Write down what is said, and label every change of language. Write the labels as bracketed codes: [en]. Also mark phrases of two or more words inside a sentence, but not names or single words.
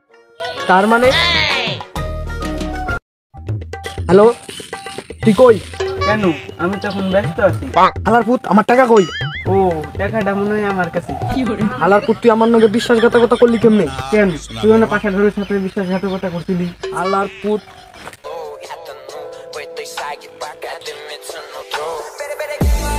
[bn] তার মানে হ্যালো, তুই কই? কেন? আমি তখন ব্যস্ত আছি। হালার পুত, আমার টাকা কই? ও, টাকাটা মনে হয় আমার কাছে। হালার পুত, তুই আমার নাকি বিশ্বাসঘাতকতা করলি কেমনে? কেন? তুই না পাশা ধরে সাথে বিশ্বাসঘাতকতা করছিলি। হালার পুত, [es] Boy, estoy psychic, pa' acá te meto no